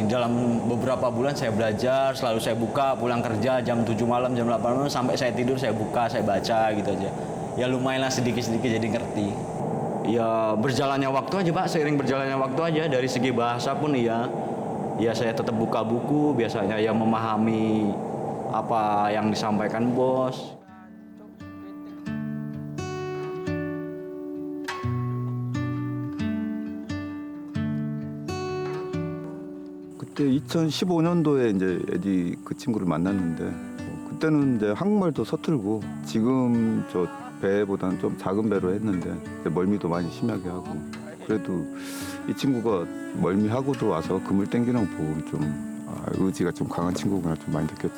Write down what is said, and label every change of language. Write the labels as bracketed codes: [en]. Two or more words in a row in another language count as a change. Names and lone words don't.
[id] Dalam beberapa bulan saya belajar, selalu saya buka, pulang kerja jam 7 malam, jam 8 malam sampai saya tidur saya buka, saya baca gitu aja. Ya lumayanlah sedikit-sedikit jadi ngerti. Ya berjalannya waktu aja Pak, seiring berjalannya waktu aja dari segi bahasa pun iya. Ya saya tetap buka buku, biasanya ya memahami apa yang disampaikan bos. [ko] 그때 2015년도에 이제 에디 그 친구를 만났는데 그때는 이제 한국말도 서툴고 지금 저 배보다는 좀 작은 배로 했는데 멀미도 많이 심하게 하고 그래도 이 친구가 멀미하고도 와서 그물 땡기는 거 보고 좀 의지가 좀 강한 친구구나 좀 많이 느꼈죠.